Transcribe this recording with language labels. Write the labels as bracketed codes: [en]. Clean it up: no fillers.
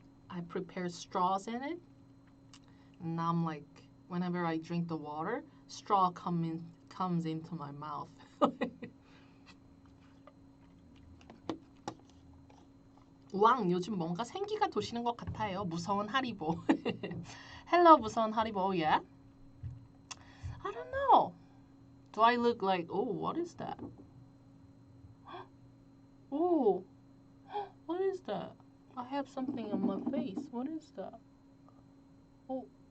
[en] I prepare straws in it. And now I'm like, whenever I drink the water, straw comes into my mouth. [ko] 왕, 요즘 뭔가 생기가 도시는 것 같아요. 무서운 하리보. Hello, 무서운 하리보. [en] Oh, yeah? I don't know. Do I look like, oh, what is that? Oh, what is that? I have something on my face. What is that? Oh.